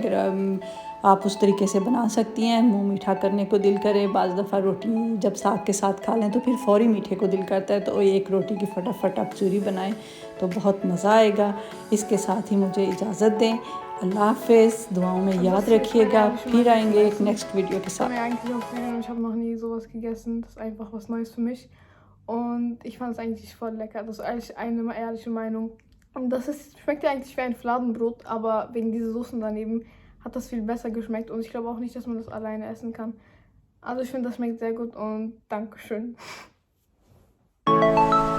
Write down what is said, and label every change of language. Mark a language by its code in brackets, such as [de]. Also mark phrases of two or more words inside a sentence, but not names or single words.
[ur] اگر آپ اس طریقے سے بنا سکتی ہیں۔ منہ میٹھا کرنے کو دل کرے، بعض دفعہ روٹی جب ساگ کے ساتھ کھا لیں تو پھر فوری میٹھے کو دل کرتا ہے، تو ایک روٹی کی فٹافٹ آپ چوری بنائیں تو بہت مزہ آئے گا. اس کے ساتھ ہی مجھے اجازت دیں۔ اللہ حافظ، دعاؤں میں یاد رکھیے گا. پھر آئیں گے ایک [en] next video [ur] کے ساتھ. [de] Ich habe noch nie sowas gegessen. Das ist einfach was Neues für mich. Und ich fand es eigentlich voll lecker. Das ist eigentlich eine ehrliche Meinung. Und schmeckt ja eigentlich wie ein Fladenbrot, aber wegen dieser Soßen daneben hat das viel besser geschmeckt. Und ich glaube auch nicht, dass man das alleine essen kann. Also ich finde, das schmeckt sehr gut und Dankeschön.